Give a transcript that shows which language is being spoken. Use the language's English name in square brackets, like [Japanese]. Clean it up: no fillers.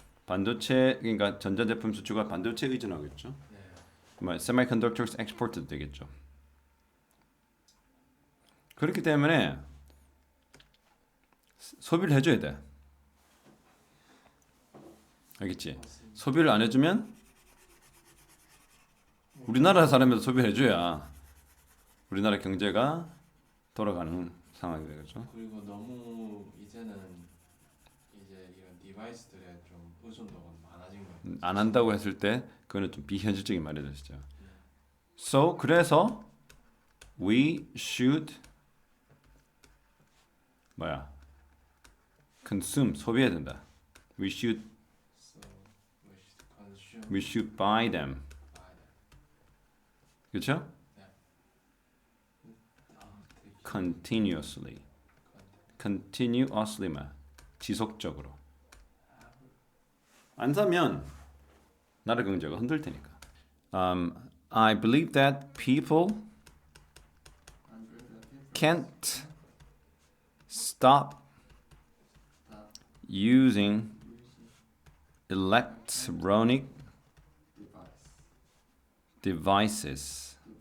[Korean] 반도체 그러니까 전자 제품 수출과 반도체에 의존하겠죠. semiconductors export도 되겠죠. 그렇기 때문에 소비를 해줘야 돼. 알겠지? 맞습니다. 소비를 안 해주면 우리나라 사람에도 소비를 해줘야 우리나라 경제가 돌아가는 상황이 되겠죠. 그리고 너무 이제는 이제 이런 디바이스들에 좀 의존도가 많아진 거예요. 안 한다고 했을 때 그거는 좀 비현실적인 말이 되시죠. [English] So 그래서 we should consume [Korean] 소비해야 된다. [English] We should So we should consume we should buy them. by them. [Korean] 그렇죠? 네. [English] Continuously. [Korean] Continuously만 지속적으로. 안 사면 나라 경제가 흔들 테니까. [English] I believe that people can't stop using electronic devices.